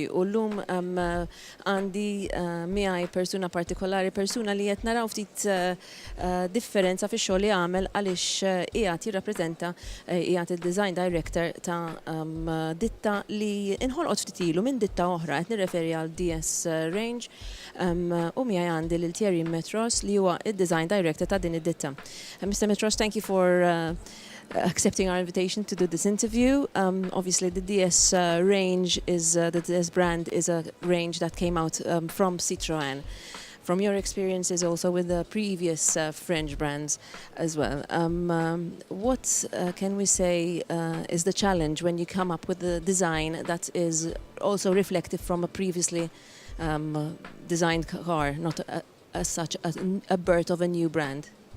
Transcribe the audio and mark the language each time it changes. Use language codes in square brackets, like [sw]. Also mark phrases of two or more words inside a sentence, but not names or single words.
[mt] U llum għandi miegħi persuna partikolari, persuna li qed naraw ftit differenza fix-xogħol li għamel għaliex qiegħed jirrappreżenta qiegħed il- [en] design director [mt] ta' ditta li inħolqot ftit ilu minn ditta oħra qed nirreferi għal DS Range u miegħi għandi lil Thierry Metros li huwa id- [en] design director [mt] ta' din id-ditta. [en] Mr. Metros, thank you for accepting our invitation to do this interview. Obviously, the DS range is the DS brand is a range that came out from Citroën. From your experiences also with the previous French brands as well, what can we say is the challenge when you come up with a design that is also reflective from a previously designed car, not as such a birth of a new brand?